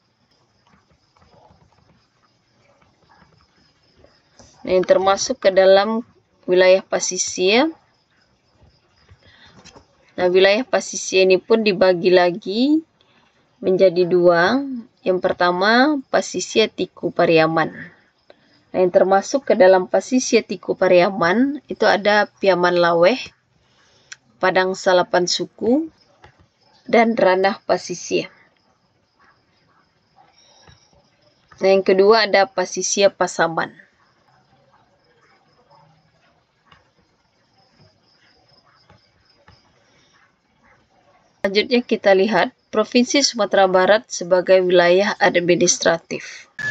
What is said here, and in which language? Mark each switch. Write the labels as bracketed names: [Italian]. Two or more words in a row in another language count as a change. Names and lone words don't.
[Indonesian] Nah, yang termasuk ke dalam wilayah pasisir. Nah, wilayah pasisir ini pun dibagi lagi menjadi 2, Yang pertama, Pasisia Tiku Pariaman. Nah, yang termasuk ke dalam Pasisia Tiku Pariaman itu ada Piaman Laweh, Padang Salapan Suku, dan Ranah Pasisia. Nah, yang kedua ada Pasisia Pasaman. Selanjutnya kita lihat Provinsi Sumatera Barat sebagai wilayah administratif.